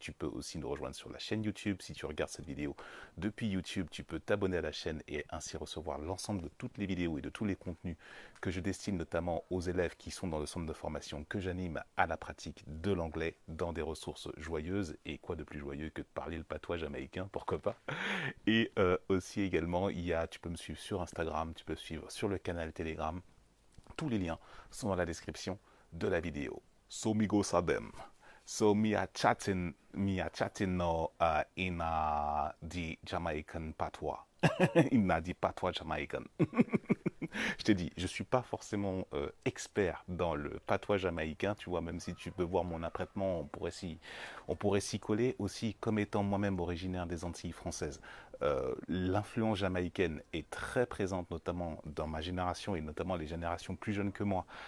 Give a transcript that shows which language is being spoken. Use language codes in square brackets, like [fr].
[fr] Tu peux aussi nous rejoindre sur la chaîne YouTube. Si tu regardes cette vidéo depuis YouTube, tu peux t'abonner à la chaîne et ainsi recevoir l'ensemble de toutes les vidéos et de tous les contenus que je destine notamment aux élèves qui sont dans le centre de formation que j'anime à la pratique de l'anglais dans des ressources joyeuses. Et quoi de plus joyeux que de parler le patois jamaïcain, pourquoi pas. Et aussi également, tu peux me suivre sur Instagram, tu peux me suivre sur le canal Telegram. Tous les liens sont dans la description de la vidéo. So me go sabem. [en] So me are chatting now in the Jamaican patois. In the patois Jamaican. [fr] Je t'ai dit, je ne suis pas forcément expert dans le patois jamaïcain, tu vois, même si tu peux voir mon apprêtement, on pourrait s'y coller aussi, comme étant moi-même originaire des Antilles françaises. L'influence jamaïcaine est très présente, notamment dans ma génération et notamment les générations plus jeunes que moi.